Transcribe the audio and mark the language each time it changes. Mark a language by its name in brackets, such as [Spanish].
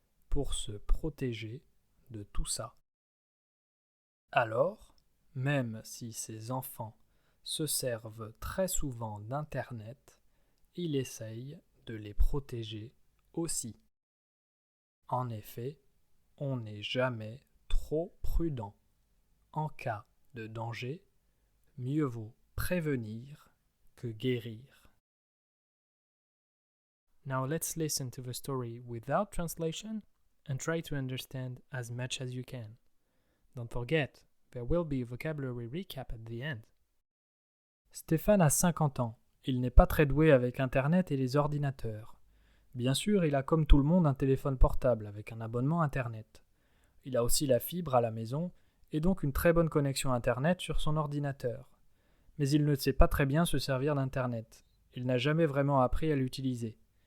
[French] pour se protéger de tout ça. Alors, même si ces enfants se servent très souvent d'Internet, il essaye de les protéger aussi. En effet, on n'est jamais trop prudent. En cas de danger, mieux vaut prévenir que guérir. [English] Now let's listen to the story without translation and try to understand as much as you can. Don't forget, there will be a vocabulary recap at the end. [French] Stéphane a 50 ans. Il n'est pas très doué avec Internet et les ordinateurs. Bien sûr, il a comme tout le monde un téléphone portable avec un abonnement Internet. Il a aussi la fibre à la maison et donc une très bonne connexion Internet sur son ordinateur. Mais il ne sait pas très bien se servir d'Internet. Il n'a jamais vraiment appris à l'utiliser.